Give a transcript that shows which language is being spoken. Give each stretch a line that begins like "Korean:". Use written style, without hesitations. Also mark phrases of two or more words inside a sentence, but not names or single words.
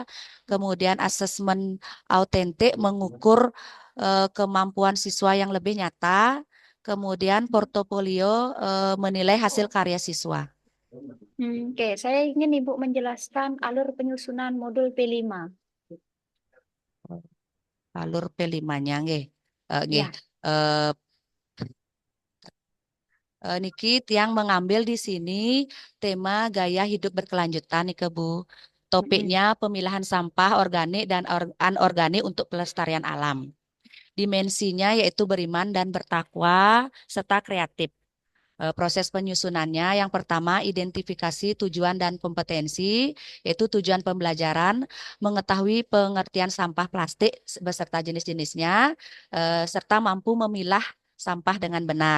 Indonesian: Kemudian asesmen autentik mengukur kemampuan siswa yang lebih nyata. Kemudian portofolio menilai hasil karya siswa. Oke, saya ingin Ibu menjelaskan alur penyusunan modul P5. Alur P5-nya nggih. Nggih. Ya. Eh, Niki yang mengambil di sini tema gaya hidup berkelanjutan nih Bu. Topiknya pemilahan sampah organik dan anorganik untuk pelestarian alam. Dimensinya yaitu beriman dan bertakwa serta kreatif. Proses penyusunannya yang pertama identifikasi tujuan dan kompetensi, yaitu tujuan pembelajaran, mengetahui pengertian sampah plastik beserta jenis-jenisnya, serta mampu memilah sampah dengan benar.